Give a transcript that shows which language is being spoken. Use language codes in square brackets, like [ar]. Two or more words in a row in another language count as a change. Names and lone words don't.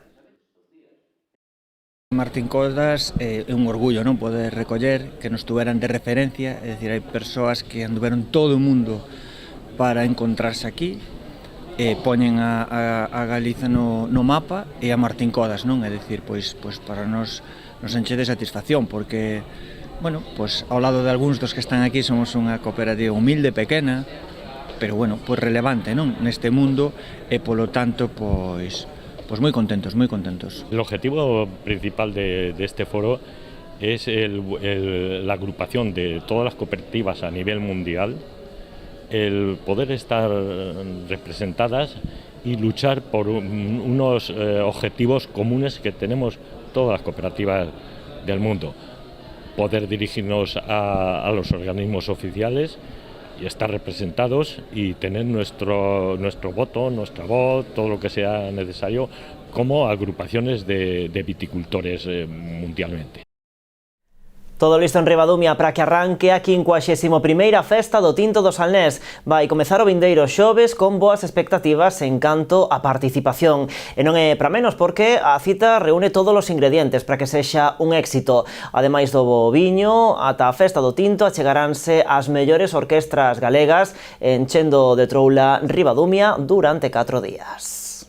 [gl] Martín Kodax é un orgullo, non, poder recoller que nos tuveran de referencia, é dicir, hai persoas que anduveron todo o mundo para encontrarse aquí, poñen a Galiza no mapa e a Martín Kodax, non? É dicir, pois para nos enche de satisfacción, porque, bueno, pois ao lado de algúns dos que están aquí somos unha cooperativa humilde, pequena, pero bueno, pois relevante, non, neste mundo e polo tanto pois moi contentos, moi contentos. [es] El objetivo principal de este foro es la agrupación de todas las cooperativas a nivel mundial, el poder estar representadas y luchar por unos objetivos comunes que tenemos todas las cooperativas del mundo. Poder dirigirnos a los organismos oficiales y estar representados y tener nuestro voto, nuestra voz, todo lo que sea necesario como agrupaciones de viticultores mundialmente. [gl] Todo listo en Ribadumia para que arranque a 51ª Festa do Tinto do Salnés. Vai comezar o vindeiro xoves con boas expectativas en canto a participación. E non é para menos porque a cita reúne todos os ingredientes para que sexa un éxito. Ademais do bo viño, ata a Festa do Tinto achegaránse as mellores orquestras galegas enchendo de troula Ribadumia durante 4 días.